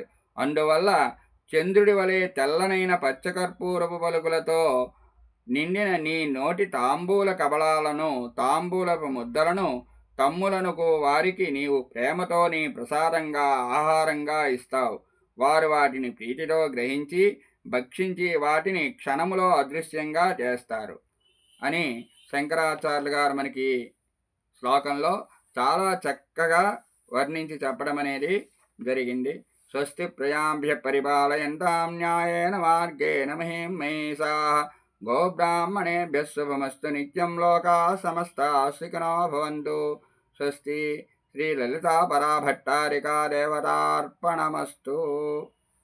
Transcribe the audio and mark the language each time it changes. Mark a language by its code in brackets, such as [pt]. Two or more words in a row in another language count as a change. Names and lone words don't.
[te] అందువల్ల చంద్రుడి వలె తెల్లనైన పచ్చకర్పూరపు పలుకులతో నిండిన నీ నోటి తాంబూల కబళాలను, తాంబూలపు ముద్దలను తమ్ములనుకు వారికి నీవు ప్రేమతో నీ ప్రసాదంగా ఆహారంగా ఇస్తావు. వారు వాటిని ప్రీతితో గ్రహించి భక్షించి వాటిని క్షణములో అదృశ్యంగా చేస్తారు అని శంకరాచార్యులు గారు మనకి శ్లోకంలో చాలా చక్కగా వర్ణించి చెప్పడం అనేది జరిగింది. [sa] స్వస్తి ప్రజాభ్య పరిపాలయంతాం న్యాయేన మార్గేణ మహీం మహీషాః గోబ్రాహ్మణేభ్యః శుభమస్తు నిత్యం లోకాః సమస్తాః సుఖినో భవంతు. స్వస్తి. శ్రీ లలితా పరాభట్టారికా దేవతార్పణమస్తు.